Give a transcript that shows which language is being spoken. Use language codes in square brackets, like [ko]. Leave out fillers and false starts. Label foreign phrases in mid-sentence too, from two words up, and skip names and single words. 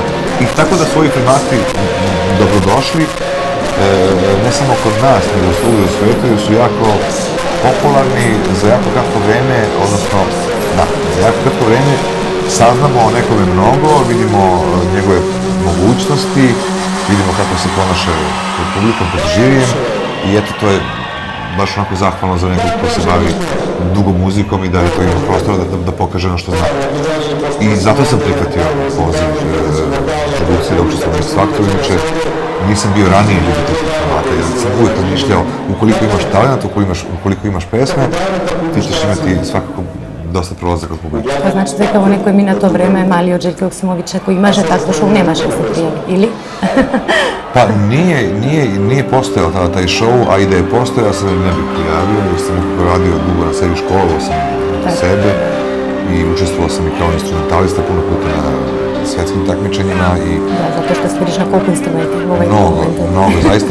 [sr] I tako da svoji formati dobrodošli, ne samo kod nas, nego svugdje u svijetu, jer su jako popularni za jako kratko vreme, odnosno, da, za jako kratko vreme saznamo o nekome mnogo, vidimo njegove mogućnosti, vidimo kako se ponaša pred publikom, pred žirijem i eto, to je baš onako zahvalno za nekog ko se bavi dugo muzikom i da je to ima prostora da pokaže ono što zna. I zato sam prihvatio poziv produkcije da učestvujem u X Faktoru, inače nisam bio ranije ljubitelj tih formata, jer sam uvijek razmišljao ukoliko imaš talent, ukoliko imaš pesme, ti ćeš imati svakako доста пролазак од публика. [mk] Па значи дека во некој минато време малиот Желко Јоксимовиќ, ако имаше такво шоу, немаше да се пријави, или? [sr] Па nije postojao tada taj show, a i da je postojao, ja se ne bih prijavio, jer sam nekako radio dugo na sebi, školovao sam sebe i učestvovao sam i kao instrumentalista puno puta na svetskim takmičenjima i... Da, zato što sviriš na koliko instrumenta u ovaj momentu. Mnogo, zaista.